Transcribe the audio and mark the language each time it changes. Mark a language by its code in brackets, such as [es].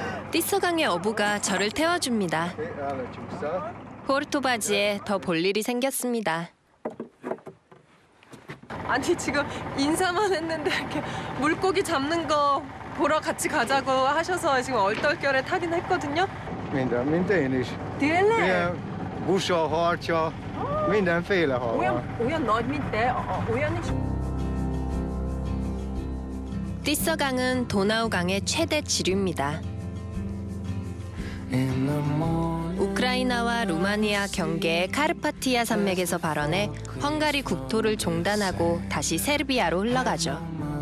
[ko] 띠서강의 어부가 저를 태워줍니다. [hu] Ellecsúszál. [ko] 호르토바지에 더 볼 일이 생겼습니다. 아니 지금 인사만 했는데 이렇게 물고기 잡는 거 보러 같이 가자고 하셔서 지금 얼떨결에 타긴 했거든요. [hu] Mint én is. Tényleg? Ilyen busa, harcsa, mindenféle hal van. olyan nagy, mint te? olyan is? [ko] 띠서강은 도나우강의 최대 지류입니다. 우크라이나와 루마니아 경계의 카르파티아 산맥에서 발원해 헝가리 국토를 종단하고 다시 세르비아로 흘러가죠.